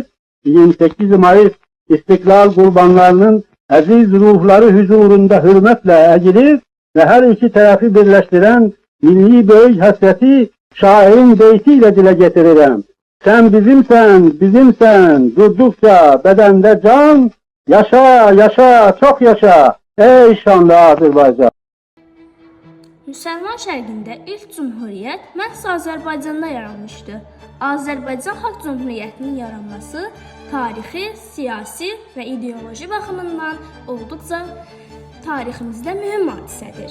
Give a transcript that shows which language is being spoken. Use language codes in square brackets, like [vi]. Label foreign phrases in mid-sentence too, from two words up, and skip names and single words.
[tr] 28 Mayıs İstiklal kurbanlarının aziz ruhları huzurunda hürmetle eğilir ve her iki tarafı birleştiren milli büyük hasreti şairin beytiyle dile getiririm. Sen bizimsen, bizimsen, durdukça bedende can, yaşa, yaşa, çok yaşa, ey şanlı Azərbaycan. [az] Müsəlman şərqində ilk cümhuriyyət məhz Azərbaycanda yaranmışdı. Azərbaycan Xalq Cümhuriyyətinin yaranması tarixi, siyasi və ideoloji baxımından olduqca tariximizdə mühüm hadisədir.